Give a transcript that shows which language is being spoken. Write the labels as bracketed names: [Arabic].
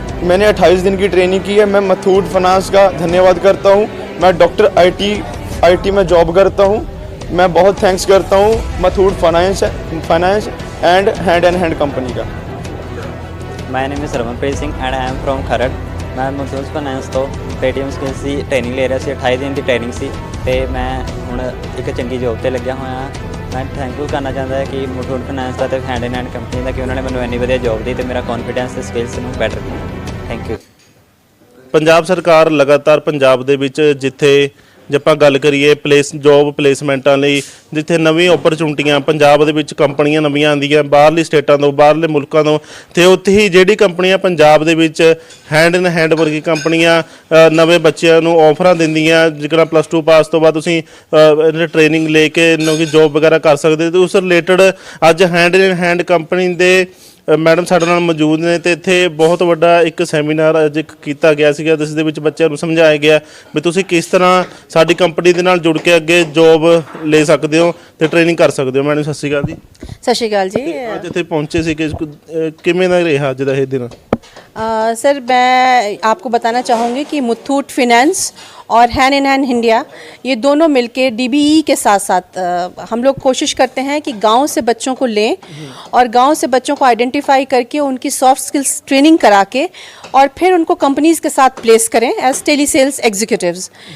[Hindi] मैंने 28 दिन की ट्रेनिंग की है। मैं मुथूट फाइनेंस का धन्यवाद करता हूं। मैं डॉक्टर आईटी में जॉब करता हूं। मैं बहुत थैंक्स करता हूं Muthoot finance and hand company का। [English] My name is Ramanpreet Singh and I am from Kharar. [Punjabi] मैं ਮੁਥੂਟ ਫਾਈਨੈਂਸ ਤੋਂ ਪੇਟੀਐਮ ਸਕਿੱਲਸ ਦੀ ਟ੍ਰੇਨਿੰਗ ਲੈ ਰਿਹਾ ਸੀ। 28 ਦਿਨ ਦੀ ਟ੍ਰੇਨਿੰਗ ਸੀ ਤੇ ਮੈਂ ਹੁਣ ਇੱਕ ਚੰਗੀ ਜੋਬ ਤੇ ਲੱਗਿਆ ਹੋਇਆ ਹਾਂ। ਮੈਂ ਥੈਂਕ ਕਰਨਾ ਚਾਹੁੰਦਾ ਕਿ ਮੁਥੂਟ ਫਾਈਨੈਂਸ ਦਾ ਤੇ ਹੈਂਡ ਇਨ ਹੈਂਡ ਕੰਪਨੀ ਦਾ ਕਿ ਉਹਨਾਂ ਨੇ ਮੈਨੂੰ ਇੰਨੀ ਵਧੀਆ ਜੋਬ ਦਿੱਤੀ ਤੇ ਮੇਰਾ ਕੌਨਫੀਡੈਂਸ ਤੇ ਸਕਿੱਲਸ ਨੂੰ ਬੈਟਰ ਕੀਤਾ। Thank you. ਪੰਜਾਬ ਸਰਕਾਰ ਲਗਾਤਾਰ ਪੰਜਾਬ ਦੇ ਵਿੱਚ ਜਿੱਥੇ ਜੇ ਆਪਾਂ ਗੱਲ ਕਰੀਏ ਜੋਬ ਪਲੇਸਮੈਂਟਾਂ ਲਈ ਜਿੱਥੇ ਨਵੀਂ ਓਪਰਚੁਨਿਟੀਆਂ ਪੰਜਾਬ ਦੇ ਵਿੱਚ ਕੰਪਨੀਆਂ ਨਵੀਆਂ ਆਉਂਦੀਆਂ ਬਾਹਰਲੀ ਸਟੇਟਾਂ ਤੋਂ ਬਾਹਰਲੇ ਮੁਲਕਾਂ ਤੋਂ, ਤੇ ਉੱਥੇ ਹੀ ਜਿਹੜੀ ਕੰਪਨੀਆਂ ਪੰਜਾਬ ਦੇ ਵਿੱਚ ਹੈਂਡ ਇਨ ਹੈਂਡ ਵਰਗੀ ਕੰਪਨੀਆਂ ਨਵੇਂ ਬੱਚਿਆਂ ਨੂੰ ਆਫਰਾਂ ਦਿੰਦੀਆਂ, ਜਿਹੜਾ +2 ਪਾਸ ਤੋਂ ਬਾਅਦ ਤੁਸੀਂ ਟ੍ਰੇਨਿੰਗ ਲੈ ਕੇ ਜੋਬ ਵਗੈਰਾ ਕਰ ਸਕਦੇ, ਤੇ ਉਸ ਰਿਲੇਟਡ ਅੱਜ ਹੈਂਡ ਇਨ ਹੈਂਡ ਕੰਪਨੀ ਦੇ ਮੈਡਮ ਸਾਡੇ ਨਾਲ ਮੌਜੂਦ ਨੇ ਤੇ ਇੱਥੇ ਬਹੁਤ ਵੱਡਾ ਇੱਕ ਸੈਮੀਨਾਰ ਅੱਜ ਕੀਤਾ ਗਿਆ ਸੀਗਾ, ਜਿਸ ਦੇ ਵਿੱਚ ਬੱਚਿਆਂ ਨੂੰ ਸਮਝਾਇਆ ਗਿਆ ਵੀ ਤੁਸੀਂ ਕਿਸ ਤਰ੍ਹਾਂ ਸਾਡੀ ਕੰਪਨੀ ਦੇ ਨਾਲ ਜੁੜ ਕੇ ਅੱਗੇ ਜੋਬ ਲੈ ਸਕਦੇ ਹੋ ਤੇ ਟ੍ਰੇਨਿੰਗ ਕਰ ਸਕਦੇ ਹੋ। ਮੈਡਮ ਸਤਿ ਸ਼੍ਰੀ ਅਕਾਲ ਜੀ। ਸਤਿ ਸ਼੍ਰੀ ਅਕਾਲ ਜੀ। ਅੱਜ ਇੱਥੇ ਪਹੁੰਚੇ ਸੀ ਕਿ ਕਿਵੇਂ ਦਾ ਰਿਹਾ ਅੱਜ ਦਾ ਇਹ ਦਿਨ? [Hindi] सर मैं आपको बताना चाहूँगी कि मुथूट फिनेंस और हैंड इन हैंड इंडिया ये दोनों मिलके डीबीई के साथ साथ हम लोग कोशिश करते हैं कि गांव से बच्चों को लें और गांव से बच्चों को आइडेंटिफाई करके उनकी सॉफ्ट स्किल्स ट्रेनिंग करा के और फिर उनको कंपनीज़ के साथ प्लेस करें एज टेली सेल्स एग्जीक्यूटिव्स।